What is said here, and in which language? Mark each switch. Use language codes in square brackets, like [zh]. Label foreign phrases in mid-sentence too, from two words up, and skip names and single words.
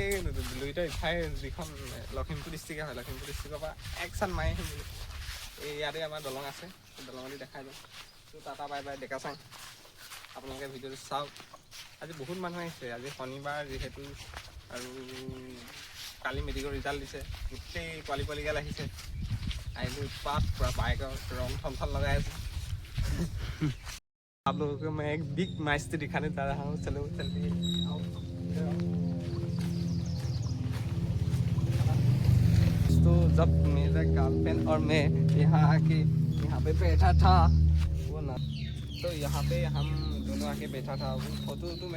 [as] দুইটা ইঠাই যিখন লখিমপুৰ ডিষ্ট্ৰিক্টে হয় লখিমপুৰ ডিষ্ট্ৰিক্টৰ পৰা একচান মাৰি আহিম বুলি ইয়াতে আমাৰ দলং আছে দলঙদি দেখাই দিওঁ [en] tata bye bye [as] ডেকাচাং আপোনালোকে ভিডিঅ'টো চাওক আজি বহুত মানুহ আহিছে আজি শনিবাৰ যিহেতু আৰু কালি মেট্ৰিকৰ ৰিজাল্ট দিছে গোটেই পোৱালিগাল আহিছে আহিলে উৎপাত পূৰা বাইকৰ ৰং থন লগাই আছে [hi] आप लोगों को मैं एक बिग मस्ती दिखाने जा रहा हूँ चलो चलते तो जब मेरा गर्लफ्रेंड और मैं यहाँ आके यहाँ पे बैठा था वो ना तो यहाँ पे हम दोनों आके बैठा था वो फोटो तो मेरे